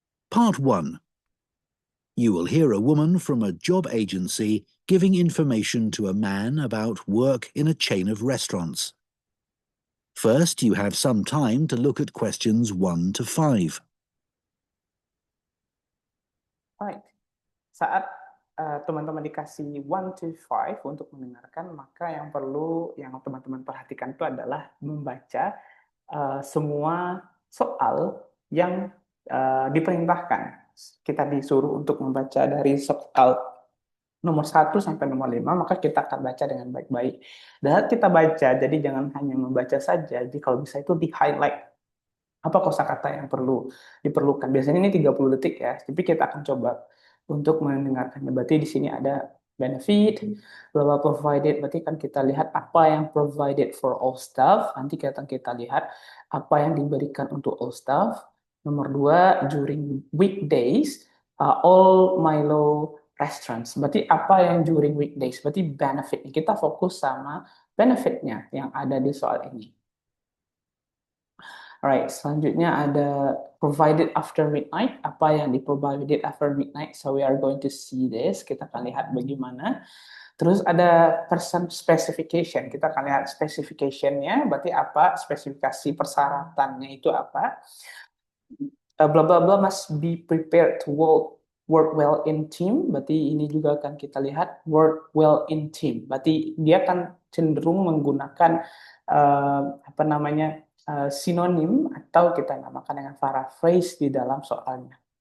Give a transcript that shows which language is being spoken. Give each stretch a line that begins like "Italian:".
English: Part 1. You will hear a woman from a job agency giving information to a man about work in a chain of restaurants. First, you have some time to look at questions 1 to 5. Alright.
Indonesian: Saat teman-teman dikasih 1 to 5 untuk mendengarkan, maka yang perlu yang teman-teman perhatikan itu adalah membaca semua soal yang diperintahkan. Kita disuruh untuk membaca dari soal nomor 1 sampai nomor 5, maka kita akan baca dengan baik-baik. Dan saat kita baca, jadi jangan hanya membaca saja, jadi kalau bisa itu di-highlight. Apa kosakata yang diperlukan. Biasanya ini 30 detik ya, tapi kita akan coba untuk mendengarkannya. Berarti di sini ada benefit, blah provided, berarti kan kita lihat apa yang
English: provided for all staff,
Indonesian: nanti kita lihat apa yang diberikan untuk all staff. Nomor 2,
English: during weekdays, all Milo restaurants.
Indonesian: Berarti apa yang during weekdays, berarti benefit. Kita fokus sama benefitnya yang ada di soal ini.
English: Alright,
Indonesian: selanjutnya ada
English: provided after midnight.
Indonesian: Apa yang di-provided after midnight?
English: So we are going to see this.
Indonesian: Kita akan lihat bagaimana. Terus ada person specification. Kita akan lihat specification-nya. Berarti apa? Spesifikasi persyaratannya itu apa?
English: Bla bla bla must be prepared to work well in team.
Indonesian: Berarti ini juga akan kita lihat
English: work well in team.
Indonesian: Berarti dia akan cenderung menggunakan apa namanya sinonim atau kita namakan dengan paraphrase di dalam soalnya.